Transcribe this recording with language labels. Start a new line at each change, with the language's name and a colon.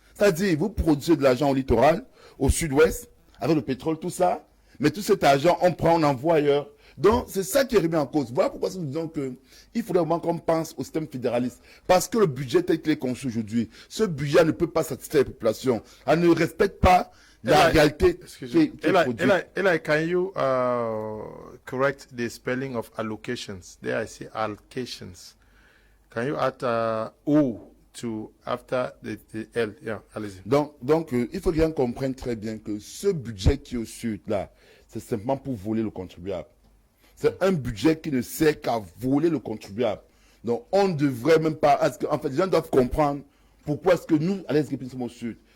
French: C'est-à-dire, vous produisez de l'argent au littoral, au sud-ouest, avec le pétrole, tout ça. Mais tout cet argent, on prend, on envoie ailleurs. Donc, c'est ça qui est remis en cause. Voilà pourquoi nous disons qu'il faudrait vraiment qu'on pense au système fédéraliste. Parce que le budget tel qu'il est conçu aujourd'hui, ce budget ne peut pas satisfaire les populations. Elle ne respecte pas la réalité qui est produite.
English: Eli, can you correct the spelling of allocations? There I see allocations. Can you add O to after the L?
French: Yeah, allez-y. Donc il faut bien comprendre très bien que ce budget qui est au sud, là, c'est simplement pour voler le contribuable. C'est un budget qui ne sert qu'à voler le contribuable. Donc, on ne devrait même pas... En fait, les gens doivent comprendre pourquoi est-ce que nous, à l'Est, nous sommes au sud.